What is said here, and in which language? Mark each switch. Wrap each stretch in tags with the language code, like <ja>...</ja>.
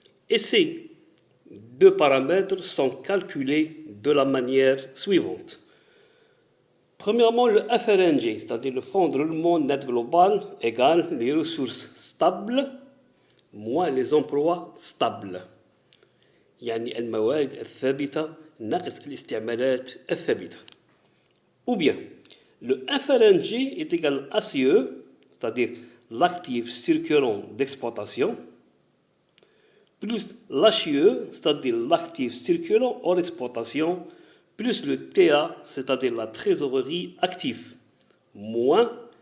<fr>Et ces deux paramètres sont calculés de la manière suivante. Premièrement, le FRNG, c'est-à-dire le fonds de roulement net global, égale les ressources stables moins les emplois stables.</fr> <ar>يعني الموارد الثابتة ناقص الاستعمالات الثابتة.</ar> <fr>Ou bien, le FRNG est égal à ACE, c'est-à-dire l'actif circulant d'exploitation, plus l'HIE, c'est-à-dire l'actif circulant hors exploitation, plus le TA, c'est-à-dire la trésorerie active, moins</fr>